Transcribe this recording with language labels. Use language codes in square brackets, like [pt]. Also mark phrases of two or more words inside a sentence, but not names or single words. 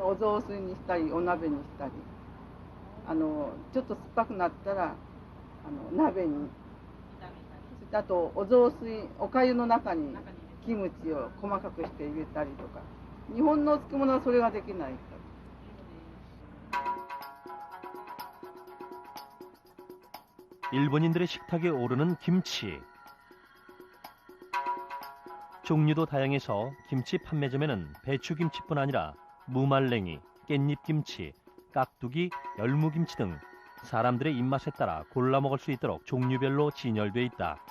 [ja] お雑炊にしたりお鍋にしたりちょっと酸っぱくなったら鍋にあとお雑炊おかゆの中にキムチを細かくして入れたりとか日本の漬物はそれができないから。 [ko] 일본인들의 식탁에 오르는 김치. 종류도 다양해서 김치 판매점에는 배추김치뿐 아니라 무말랭이, 깻잎김치, 깍두기, 열무김치 등 사람들의 입맛에 따라 골라 먹을 수 있도록 종류별로 진열돼 있다.